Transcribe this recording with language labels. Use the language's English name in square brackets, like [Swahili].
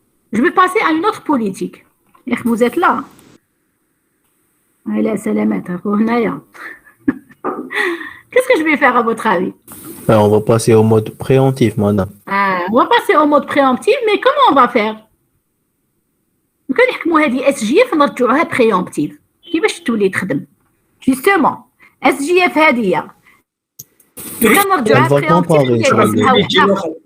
[French] Je vais passer à une autre politique. Vous êtes là. Qu'est-ce que je vais faire à votre avis? On va passer au mode préemptif, madame. On va passer au mode préemptif, mais comment on va faire? [Arabic] نحكموا هذه SGF نرجعوها préemptive. كيفاش تولي تخدم؟ Justement, SGF هذه نرجعوها préemptive.